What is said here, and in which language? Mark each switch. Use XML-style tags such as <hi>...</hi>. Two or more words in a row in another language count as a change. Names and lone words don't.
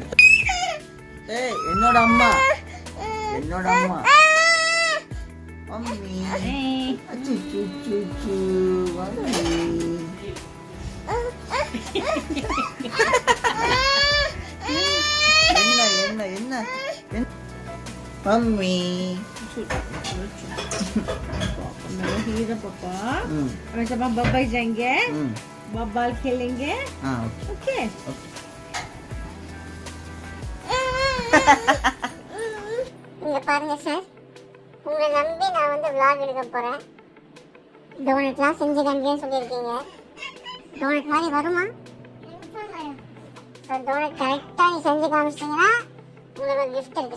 <ta>ஏய் என்னோட அம்மா மம்மி அச்சு சு சு சு மம்மி. என்ன என்ன என்ன मम्मी</ta> <hi>हीरो पापा हम सब बब्बा जाएंगे, बब्बाल खेलेंगे. ओके</hi> <ta>இங்க பாருங்க சார், உங்களை நம்பி நான் வந்து vlog எடுக்க போறேன். டோனட்லாம் செஞ்சு காமிக்கன்னு சொல்லியிருக்கீங்க. டோனட் மாதிரி வருமா? ஸோ டோனட் கரெக்டாக நீ செஞ்சு காமிச்சிட்டிங்கன்னா உங்களுக்கு ஒரு கிஃப்ட் இருக்கு.</ta>